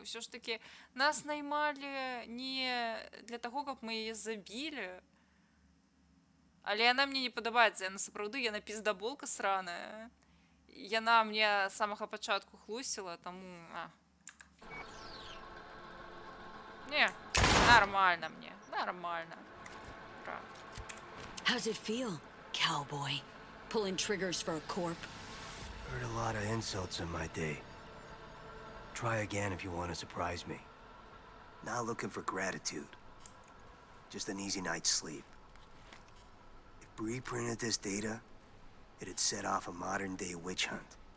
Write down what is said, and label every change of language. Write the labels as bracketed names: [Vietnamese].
[Belarusian] Усё ж такі нас наймалі не для таго, каб мы яе забілі. Але яна мне не падабаецца, яна сапраўды, яна піздаболка сраная. Яна мне з самага пачатку хлусіла, таму... Не, нормально мне, нормально. [English] How's it feel, cowboy? Pulling triggers for a corp? Heard a lot of insults in my day. Try again if you want to surprise me. Not looking for gratitude. Just an easy night's sleep. If Bree printed this data, it'd set off a modern-day witch hunt.